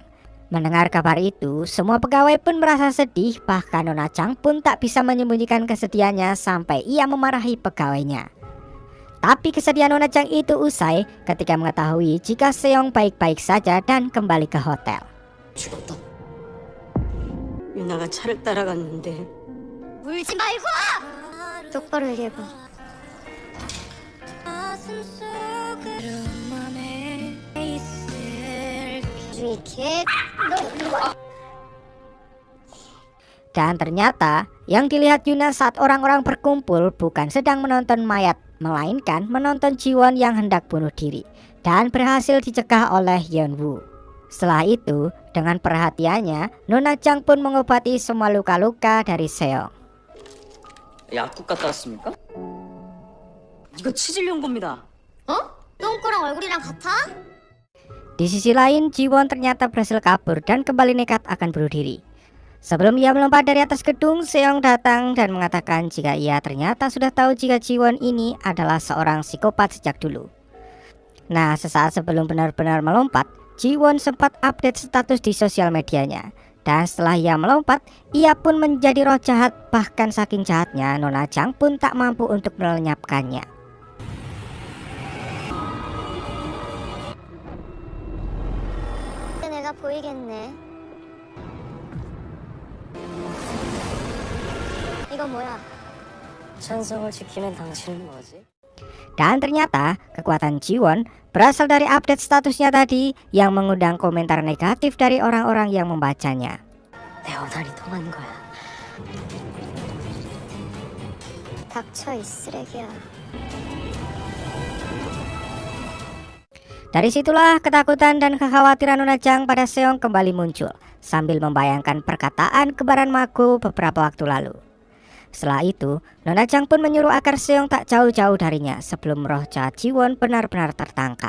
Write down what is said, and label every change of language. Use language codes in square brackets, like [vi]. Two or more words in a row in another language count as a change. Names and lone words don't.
[id] Mendengar kabar itu, semua pegawai pun merasa sedih, bahkan Nona Chang pun tak bisa menyembunyikan kesedihannya sampai ia memarahi pegawainya. Tapi kesedihan Nona Chang itu usai ketika mengetahui jika Seong baik-baik saja dan kembali ke hotel. [ko] 죽었다. 유나가 차를 따라갔는데 울지 말고! 똑바로 얘기해봐. 이렇게 [id] Dan ternyata yang dilihat Yuna saat orang-orang berkumpul bukan sedang menonton mayat, melainkan menonton Jiwon yang hendak bunuh diri dan berhasil dicegah oleh Yeonwoo. Setelah itu, dengan perhatiannya, Nona Chang pun mengobati semua luka-luka dari Seong. [ko] 약국 갔다 왔습니까? 이거 치질용 겁니다. 어? 똥꼬랑 얼굴이랑 같아? [id] Di sisi lain, Jiwon ternyata berhasil kabur dan kembali nekat akan bunuh diri. Sebelum ia melompat dari atas gedung, Seong datang dan mengatakan jika ia ternyata sudah tahu jika Jiwon ini adalah seorang psikopat sejak dulu. Nah, sesaat sebelum benar-benar melompat, Jiwon sempat [en] update status [id] di sosial medianya. Dan setelah ia melompat, ia pun menjadi roh jahat. Bahkan saking jahatnya, Nona Chang pun tak mampu untuk melenyapkannya. [ko] 내가 보이겠네. 이건 뭐야? 찬성을 지키는 당신은 뭐지? [id] Dan ternyata kekuatan Jiwon berasal dari update statusnya tadi yang mengundang komentar negatif dari orang-orang yang membacanya. [ko] 내 원한이 통한 거야. 닥쳐 이 쓰레기야. [id] Dari situlah ketakutan dan kekhawatiran Nona Chang pada Seong kembali muncul sambil membayangkan perkataan kebaran Mago beberapa waktu lalu. Setelah itu, Nona Chang pun menyuruh agar Seong tak jauh-jauh darinya sebelum roh jahat Jiwon benar-benar tertangkap.